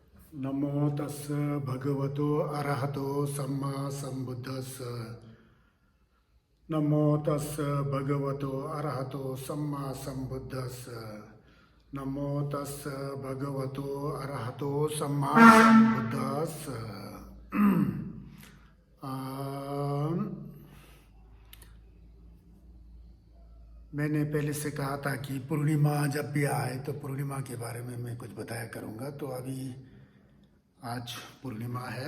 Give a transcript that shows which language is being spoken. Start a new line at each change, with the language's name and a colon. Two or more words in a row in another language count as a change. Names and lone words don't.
Pali: नमो तस् भगवतो अरहतो सम्मा सम्बुद्धस्स। नमो तस् भगवतो अरहतो सम्मा सम्बुद्धस्स। नमो तस् भगवतो अरहतो सम्मा सम्बुद्धस्स।
Hindi: मैंने पहले से कहा था कि पूर्णिमा जब भी आए तो पूर्णिमा के बारे में मैं कुछ बताया करूँगा। तो अभी आज पूर्णिमा है।